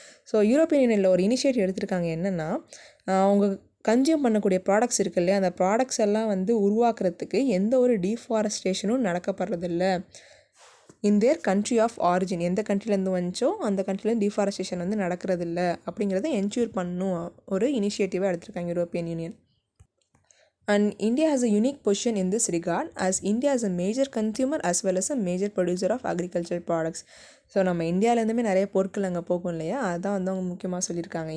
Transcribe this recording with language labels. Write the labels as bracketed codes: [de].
[ta] So European யூனியனில் ஒரு initiative எடுத்திருக்காங்க. என்னென்னா அவங்க கன்சியூம் பண்ணக்கூடிய ப்ராடக்ட்ஸ் இருக்கு இல்லையா, அந்த ப்ராடக்ட்ஸ் எல்லாம் வந்து உருவாக்குறதுக்கு எந்த ஒரு டீஃபாரஸ்டேஷனும் நடக்கப்படுறதில்ல [en] In their country of origin. [ta] எந்த கண்ட்ரிலேருந்து வந்துச்சோ அந்த கண்ட்ரிலேருந்து டீஃபாரஸ்டேஷன் வந்து நடக்கிறதில்ல அப்படிங்கிறத என்ஷூர் பண்ணணும் ஒரு இனிஷியேட்டிவாக எடுத்திருக்காங்க European union. [en] And India has a unique position in this regard as India is a major consumer as well as a major producer of agricultural products. [ta] So நம்ம இந்தியாவிலேருந்துமே நிறைய பொருட்கள் அங்கே போகும் இல்லையா, அதுதான் வந்து அவங்க முக்கியமாக சொல்லியிருக்காங்க.